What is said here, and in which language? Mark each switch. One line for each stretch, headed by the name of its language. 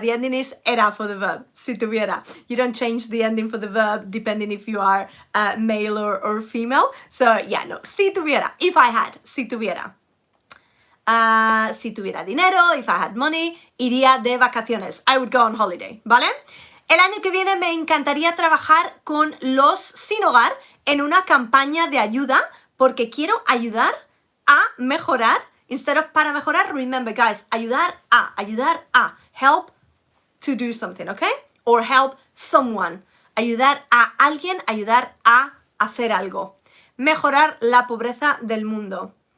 English: The ending is era for the verb.
Spanish: Si tuviera.
English: You don't change the ending for the verb depending if you are male or female. So, yeah, no.
Spanish: Si tuviera.
English: If I had.
Spanish: Si tuviera. Si tuviera dinero,
English: if I had money,
Spanish: iría de vacaciones.
English: I would go on holiday,
Spanish: ¿vale? El año que viene me encantaría trabajar con los sin hogar en una campaña de ayuda porque quiero ayudar a mejorar.
English: Instead of
Spanish: para mejorar,
English: remember, guys,
Spanish: ayudar a.
English: Help to do something, okay? Or help someone.
Spanish: Ayudar a alguien, ayudar a hacer algo. Mejorar la pobreza del mundo.